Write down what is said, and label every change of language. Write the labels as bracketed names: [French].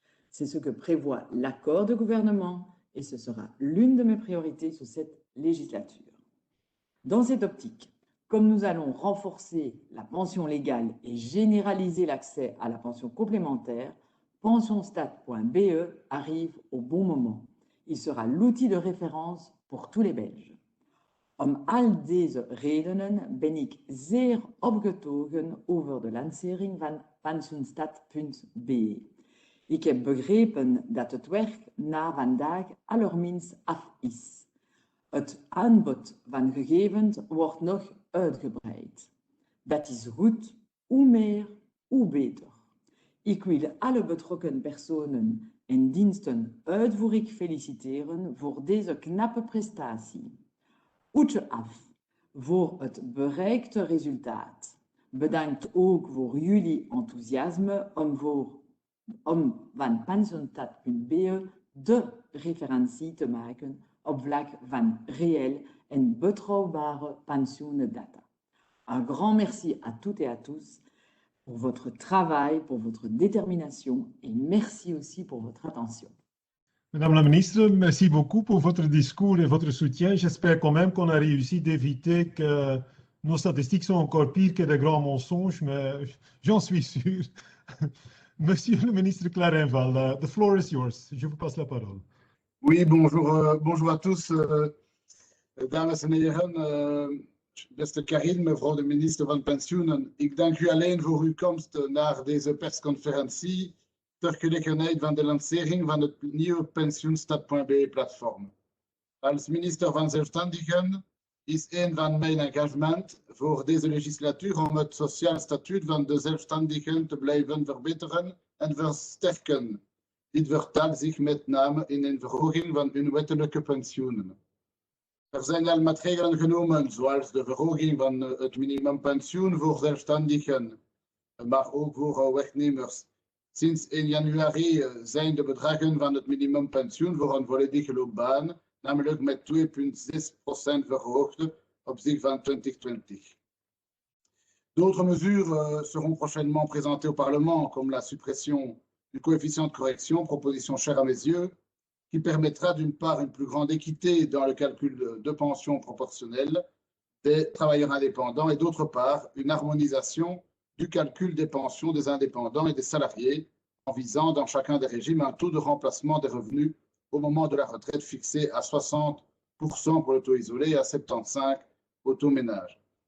[French] C'est ce que prévoit l'accord de gouvernement et ce sera l'une de mes priorités sous cette législature. Dans cette optique, comme nous allons renforcer la pension légale et généraliser l'accès à la pension complémentaire, pensionstat.be arrive au bon moment. Il sera l'outil de référence pour tous les Belges. [Dutch] Om al deze redenen ben ik zeer opgetogen over de lancering van pensionstat.be. Ik heb begrepen dat het werk na vandaag allerminst af is. Het aanbod van gegevens wordt nog uitgebreid. Dat is goed, hoe meer, hoe beter. Ik wil alle betrokken personen en diensten uitvoerig feliciteren voor deze knappe prestatie. Hoedje af voor het bereikte resultaat. Bedankt ook voor jullie enthousiasme om van pensionstat.be de referentie te maken op vlak van reëel en betrouwbare pensioendata. [French] Un grand merci à toutes et à tous pour votre travail, pour votre détermination et merci aussi pour votre attention. Madame la ministre, merci beaucoup pour votre discours et votre soutien. J'espère quand même qu'on a réussi d'éviter que nos statistiques soient encore pires que de grands mensonges, mais j'en suis sûr. Monsieur le ministre Clarenval, [English] the floor is yours. [French] Je vous passe la parole. Oui, bonjour, bonjour à tous. [Dutch] Dames en heren, beste Karin, mevrouw de minister van Pensioenen. Ik dank u alleen voor uw komst naar deze persconferentie ter gelegenheid van de lancering van het nieuwe pensioenstad.be-platform. Als minister van Zelfstandigen is een van mijn engagement voor deze legislatuur om het sociaal statuut van de zelfstandigen te blijven verbeteren en versterken. Dit vertaalt zich met name in een verhoging van hun wettelijke pensioenen. Er zijn al maatregelen genomen, zoals de verhoging van het minimumpensioen voor zelfstandigen, maar ook voor werknemers. Sinds 1 januari zijn de bedragen van het minimumpensioen voor een volledige loopbaan namelijk met 2,6% verhoogd op zich van 2020. [French] D'autres mesures seront prochainement présentées au Parlement, comme la suppression du coefficient de correction, proposition chère à mes yeux, qui permettra d'une part une plus grande équité dans le calcul de pension proportionnelle des travailleurs indépendants et d'autre part une harmonisation du calcul des pensions des indépendants et des salariés en visant dans chacun des régimes un taux de remplacement des revenus au moment de la retraite fixé à 60% pour le taux isolé et à 75% au taux ménage.